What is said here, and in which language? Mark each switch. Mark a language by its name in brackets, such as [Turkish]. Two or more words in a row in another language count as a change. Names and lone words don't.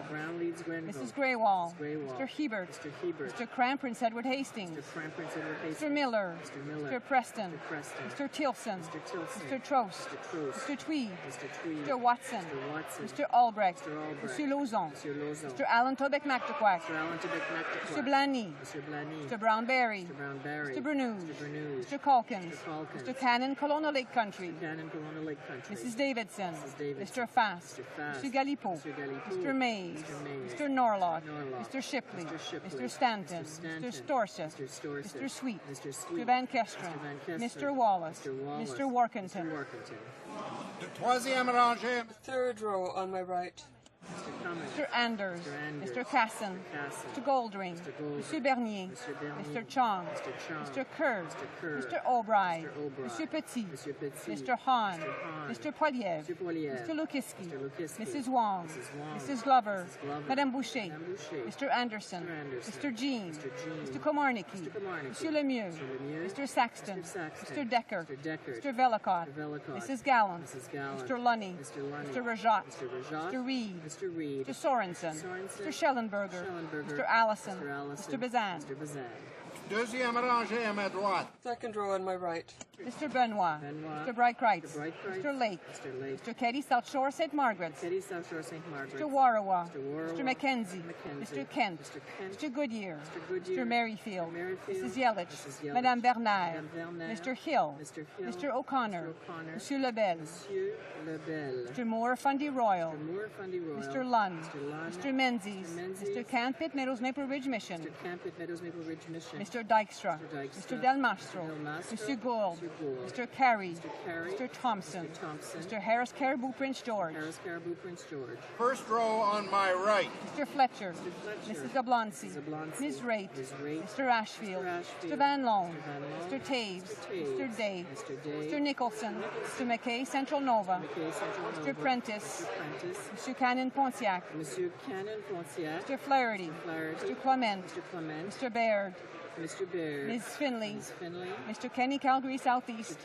[English] Brown leads Grenville. Mrs. Greywall. Mrs. Greywall. Mr. Hebert. Mr. Hebert. Mr. Cram, Prince Edward Hastings. Mr. Cram, Prince Edward Hastings. Mr. Miller. Mr. Miller. Mr. Preston. Mr. Preston. Mr. Tilson. Mr. Tilson. Mr. Trost. Mr. Trost. Mr. Tweed. Mr. Tweed. Mr. Watson. Mr. Watson. Mr. Albrecht. Mr. Albrecht. Mr. Lauzon. Mr. Lauzon. Mr. Allen Tobeck McTaquac. Mr. Allen Tobeck McTaquac. Mr. Blaney. Mr. Blaney. Mr. Brown-Berry. Mr. Brown-Berry. Mr. Bernoulli. Mr. Bernoulli. Mr. Calkins. Mr. Calkins. Mr. Cannon, Kelowna Lake Country. Mr. Cannon, Kelowna Lake Country. Mrs. Davidson. Mrs. Davidson. Mr. Fast. Mr. Fast. Mr. Galipeau. Mr. Galipeau. Mr. Mays. Mr. Mays. Mr. Norlock. Norlock. Mr. Shipley. Mr. Shipley. Mr. Stanton. Mr. Stanton. Mr. Storseth. Mr. Storseth. Mr. Sweet. Mr. Sweet. Mr. Van Kesteren. Mr. Van Kesteren. Mr. Wallace. Mr. Wallace. Mr. Workington. Mr. Workington. [French] Troisième rangée. [English] Third row on my right. Mr. Cummins. Mr. Anders. Mr. Anders. Mr. Casson. Casson. Mr. Goldring. Mr. Goldring. Mr. Bernier. Mr. Bernier. Mr. Chong. Mr. Chong. Mr. Kerr. Mr. Kerr. Mr. Albright. Mr. Albright. Mr. Petit. Mr. Petit. Mr. Hahn. Mr. Hahn. Mr. Poiliev. Mr. Poiliev. Mr. Lukiski. Mr. Lukiski. Mrs. Wong. Mrs. Wong. Mrs. Glover. Mrs. Glover. [French] Madame Boucher. Madame Boucher. [English] Mr. Anderson. Mr. Anderson. Mr. Jean. Mr. Jean. Mr. Komarnicki. Mr. Komarnicki. [French] Monsieur Lemieux. [English] Mr. Lemieux. Mr. Saxton. Mr. Saxton. Mr. Decker. Mr. Decker. Mr. Velicott. Mr. Velicott. Mrs. Gallant. Mrs. Gallant. Mr. Lunny. Mr. Lunny. Mr. Rajat. Mr. Rajat. Mr. Reed. Mr. Reed. Mr. Sorensen. Sorensen. Mr. Schellenberger. Schellenberger. Mr. Allison. Mr. Allison. Mr. Bazan. Mr. Bazan. [French] Deuxième rangée à ma droite. [English] Second row on my right. Mr. Benoit. Benoit. Mr. Brightcreitz. Mr. Brightcreitz. Mr. Lake. Mr. Lake. Mr. Keddy, South Shore, St. Margaret's. Teddy, South Shore, St. Margaret's. Mr. Warawa. Mr. Warawa. Mr. Mackenzie. Mackenzie. Mr. Kent. Mr. Kent. Mr. Goodyear. Mr. Goodyear. Mr. Merrifield. Mr. Merrifield. Mrs. Yelich. Mrs. Yelich. [French] Madame Bernard. Madame Bernard. [English] Mr. Hill. Mr. Hill. Mr. O'Connor. Mr. O'Connor. [French] Monsieur Lebel. Monsieur Lebel. [English] Mr. Moore, Fundy Royal. Mr. Moore, Fundy Royal. Mr. Lund. Mr. Lund. Mr. Menzies. Mr. Menzies. Mr. Campit, Meadows Maple Ridge Mission. Mr. Campit, Meadows Maple Ridge Mission. Mr. Dykstra. Mr. Dykstra. Mr. Del Mastro. Del Mastro. Mr. Gould. Mr. Gould. Mr. Carey. Mr. Carey. Mr. Thompson. Mr. Thompson. Mr. Harris Caribou, Prince George. Harris Caribou, Prince George. First row on my right. Mr. Fletcher. Mr. Fletcher. Mrs. Oblonsky. Mrs. Oblonsky. Ms. Raitt. Ms. Raitt. Mr. Ashfield. Mr. Ashfield. Mr. Van Loan. Mr. Van Loan. Mr. Taves. Mr. Taves. Mr. Day. Mr. Day. Mr. Nicholson. Mr. McKay, Central Nova. McKay, Central Mr. Nova. Prentice. Mr. Prentice. Mr. Cannon Pontiac. [French] Monsieur Cannon Pontiac. [English] Mr. Flaherty. Flaherty. Mr. Clement. Mr. Clement. Mr. Baird. Mr. Baird. Ms. Finley. Ms. Finley. Mr. Kenny, Calgary Southeast.